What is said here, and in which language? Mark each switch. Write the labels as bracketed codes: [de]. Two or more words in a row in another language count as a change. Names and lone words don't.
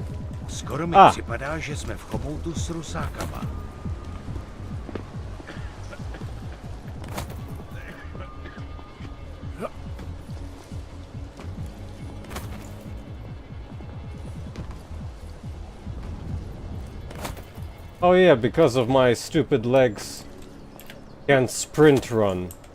[cs] Skoro mi připadá, že jsme v chomoutu s rusákama. [en] Oh yeah, because of my stupid legs, can't sprint run.